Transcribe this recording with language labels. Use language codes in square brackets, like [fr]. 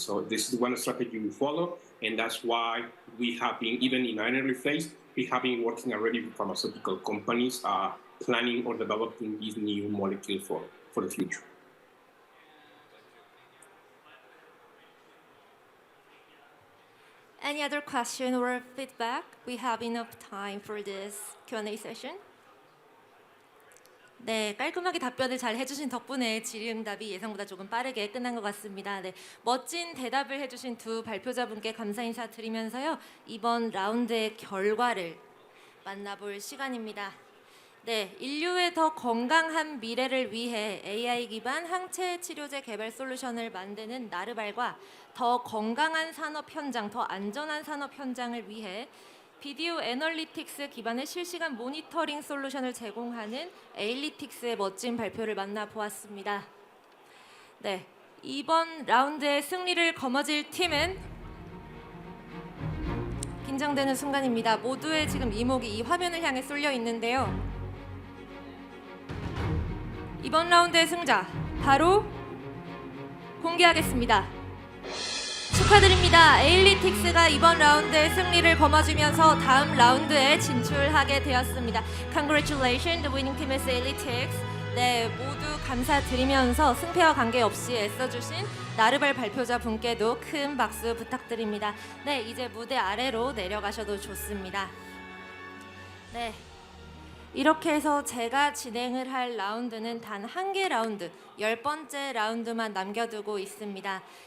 [en] So this is one strategy we follow, and that's why we have been, even in an early phase, we have been working already with pharmaceutical companies planning or developing these new molecules for the future. Any other question or feedback? We have enough time for this Q&A session. [ko] 네, 깔끔하게 답변을 잘 해주신 덕분에 질의응답이 예상보다 조금 빠르게 끝난 것 같습니다. 네, 멋진 대답을 해주신 두 발표자분께 감사 인사 드리면서요, 이번 라운드의 결과를 만나볼 시간입니다. 네, 인류의 더 건강한 미래를 위해 AI 기반 항체 치료제 개발 솔루션을 만드는 나르발과 더 건강한 산업 현장, 더 안전한 산업 현장을 위해 비디오 애널리틱스 기반의 실시간 모니터링 솔루션을 제공하는 에일리틱스의 멋진 발표를 만나보았습니다. 네, 이번 라운드의 승리를 거머쥘 팀은 긴장되는 순간입니다. 모두의 지금 이목이 이 화면을 향해 쏠려 있는데요. 이번 라운드의 승자 바로 공개하겠습니다. 축하드립니다. 에일리틱스가 이번 라운드의 승리를 거머쥐면서 다음 라운드에 진출하게 되었습니다. [en] Congratulations, the winning team is Ailytics. [ko] 네, 모두 감사드리면서 승패와 관계없이 애써주신 나르발 발표자 분께도 큰 박수 부탁드립니다. 네, 이제 무대 아래로 내려가셔도 좋습니다. 네, 이렇게 해서 제가 진행을 할 라운드는 단 한 개 라운드, 10번째 라운드만 남겨두고 있습니다.